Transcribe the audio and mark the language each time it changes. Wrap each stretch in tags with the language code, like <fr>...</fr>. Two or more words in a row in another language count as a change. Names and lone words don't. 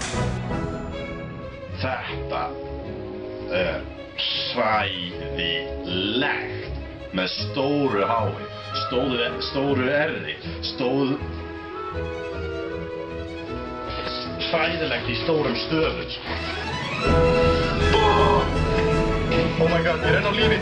<is>Þetta svæðilegt með stóru hái, stóru erði, svæðilegt í stórum stöfum.</is> <en>Oh my god,</en> <is>ég enn á lífi.</is>